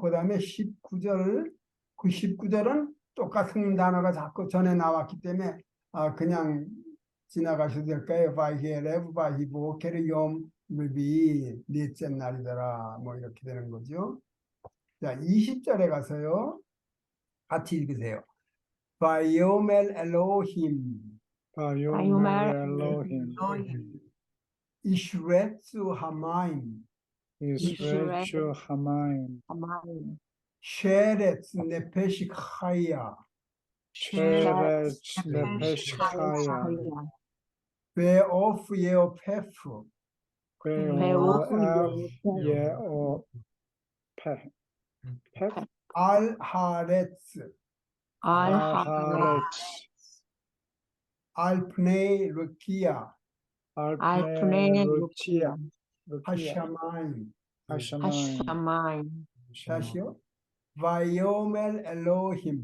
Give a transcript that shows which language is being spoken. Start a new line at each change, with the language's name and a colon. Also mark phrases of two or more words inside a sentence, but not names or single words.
Korean: 그 다음에 19절 그 19절은 똑같은 단어가 자꾸 전에 나왔기 때문에 그냥 지나가셔도 될까요?
Hebrew: ויהי ערב ויהי בקר יום רביעי
Korean: 넷째 날이더라. 뭐 이렇게 되는 거죠. 자, 20절에 가서요. 같이 읽으세요.
Hebrew: ויאמר אלוהים ויאמר אלוהים ישרצו המים ישרצו המים שרץ נפש חיה שרץ נפש חיה ועוף יעופף ואף יעופף על הארץ הארץ 알 פני רקיע על פני רקיע השמיים. השמיים.
Korean: 다시요.
Hebrew: ויאמר אלוהים